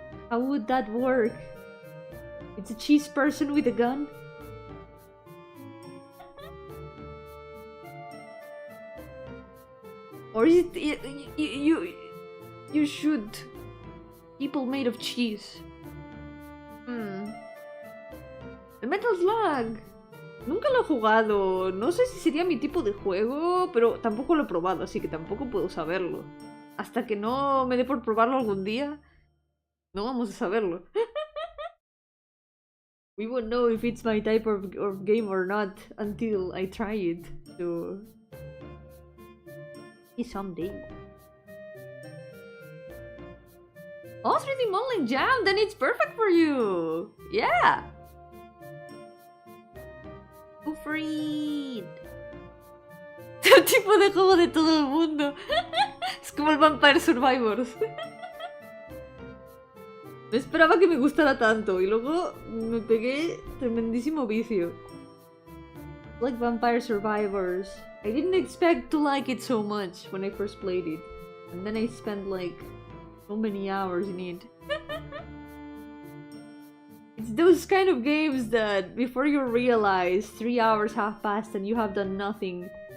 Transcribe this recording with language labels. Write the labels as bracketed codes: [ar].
[en] How would that work? It's a cheese person with a gun? Or is it you shoot people made of cheese? The Metal Slug. [es] Nunca lo he jugado, no sé si sería mi tipo de juego, pero tampoco lo he probado, así que tampoco puedo saberlo. Hasta que no me dé por probarlo algún día, no vamos a saberlo. [en] We won't know if it's my type of game or not until I try it, so... someday. Oh, 3D modeling jam, then it's perfect for you! Yeah! Freed. [es] El tipo de juego de todo el mundo. Es como el Vampire Survivors. No esperaba que me gustara tanto y luego me pegué tremendísimo vicio. [en] Like Vampire Survivors. I didn't expect to like it so much when I first played it. And then I spent like so many hours in it. It's those kind of games that before you realize 3 hours have passed and you have done nothing